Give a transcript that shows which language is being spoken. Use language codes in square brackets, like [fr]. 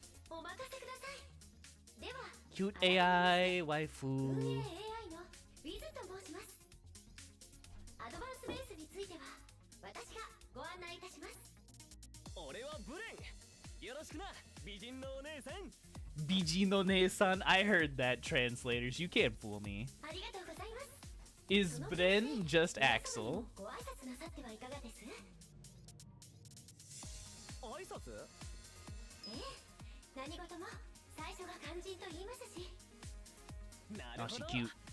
[ja] お任せください。では [en] Cute AI waifu. [ja] 運営 AI のウィズと申します。アドバンスベースについては私がご案内いたします。俺はブレン。よろしくな、美人のお姉さん。 Bijino Ne-san, [en] I heard that, translators. You can't fool me. [ja] ありがとうございます。 [en] Is Bren just Axel? [ja] ご挨拶なさってはいかがです？挨拶？ええ、何事も最初が肝心と言いますし。なるほど。 [en] Oh, she cute.